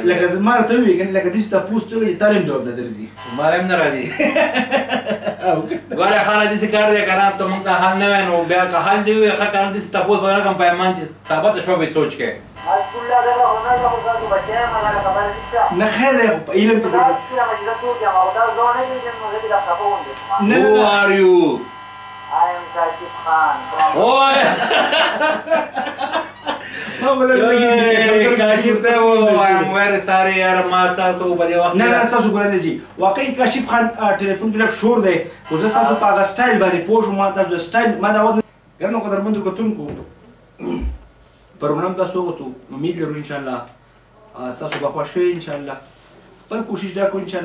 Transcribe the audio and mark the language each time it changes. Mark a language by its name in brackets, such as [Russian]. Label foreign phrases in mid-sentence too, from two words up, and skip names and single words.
[Pashto] لکه زما راته ووایي که نه لکه داسې تپوس ته وکړي چې تا هم جواب نه درځي ما هم نه راځي ګوره خانه داسې کار دی که نه ته موږ ته حل نه وای نو بیا که حل دې وي ښه که نه داسې تپوس به نه کړم په ایمان چې ثابته شوه به سوچ کوې نه خیر دی خو په علم کې [English] Who are you? I am Kashif Khan from... [Pashto] کاشف صاحب [English] very sorry [Pashto] یار ما تاسو په دې وخت نه نه تاسو ګورئ جی واقعي کاشف خان ټلیفون کې لږ شور دی خو زه ستاسو په هغه سټایل باندې پوه شوم ما تاسو سټایل ما دا ود ګرانو قدرمنو کتونکو پروګرام تاسو وګورئ امید لرو [Arabic] ان شاء الله [Pashto] تاسو به خوښ شئ [Arabic] ان شاء الله [Pashto] خپل کوشش دا کوو [Arabic] ان شاء